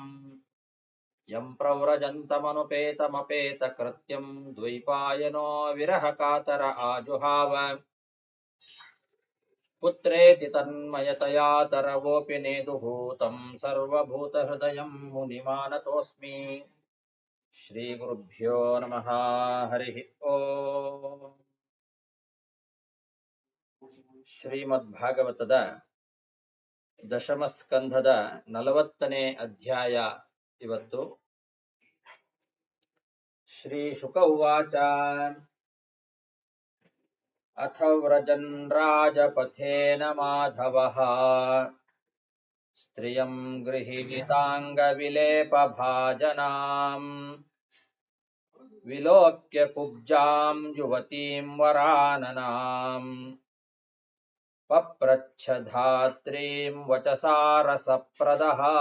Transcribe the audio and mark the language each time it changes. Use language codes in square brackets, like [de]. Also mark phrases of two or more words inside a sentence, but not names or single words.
[sa] यं प्रव्रजन्तमनुपेतमपेतकृत्यं द्वैपायनो विरहकातर आजुहाव पुत्रेति तन्मयतया तरवोऽपि नेदुः तं सर्वभूतहृदयं मुनिमानतोऽस्मि। श्रीगुरुभ्यो नमः। हरिः ओम्। [kn] ಶ್ರೀಮದ್ಭಾಗವತದ ದಶಮಸ್ಕಂಧದ 40ನೇ ಅಧ್ಯಾಯ ಇವತ್ತು. [sa] ಶ್ರೀ ಶುಕ ಉವಾಚ ಅಥ ವ್ರಜನ್ ರಾಜಪಥೇನ ಮಾಧವಃ ಸ್ತ್ರಿಯಂ ಗೃಹೀತಾಂಗವಿಲೇಪಭಾಜನಾಂ ವಿಲೋಕ್ಯ ಕುಬ್ಜಾಂ ಯುವತೀಂ ವರಾನನಾಂ ಪಪ್ರಚ್ಛ ಧಾತ್ರೀಂ ವಚಸಾರಸಪ್ರದಃ.